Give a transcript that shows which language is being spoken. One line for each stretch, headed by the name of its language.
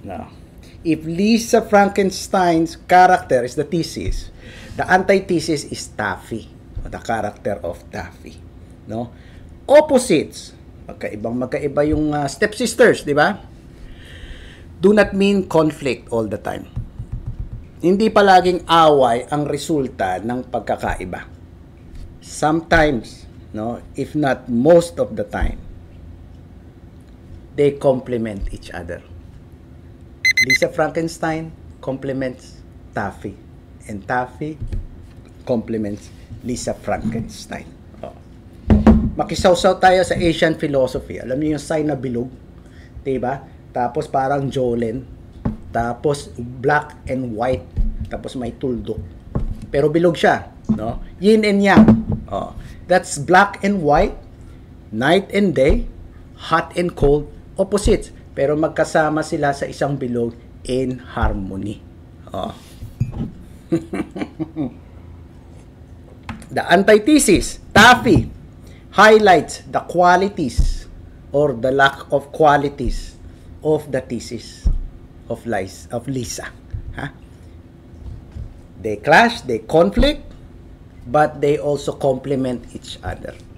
English: Now, if Lisa Frankenstein's character is the thesis, the antithesis is Taffy, the character of Taffy. No?
Filipino: Opposites, magkaiba yung stepsisters, di ba?
English: Do not mean conflict all the time.
Filipino: Hindi palaging away ang resulta ng pagkakaiba.
English: Sometimes, no, if not most of the time, they complement each other. Lisa Frankenstein complements Taffy, and Taffy complements Lisa Frankenstein.
Filipino: Makisawsaw tayo sa Asian philosophy. Alam niyo yung sign na bilog? Diba? Tapos parang Jolene. Tapos
English: black and white.
Filipino: Tapos may tuldok. Pero bilog siya. No? Yin and yang.
English: That's black and white. Night and day. Hot and cold. Opposites.
Filipino: Pero magkasama sila sa isang bilog
English: in harmony. The antithesis, Taffy, highlights the qualities or the lack of qualities of the thesis of Lisa. They clash, they conflict, but they also complement each other.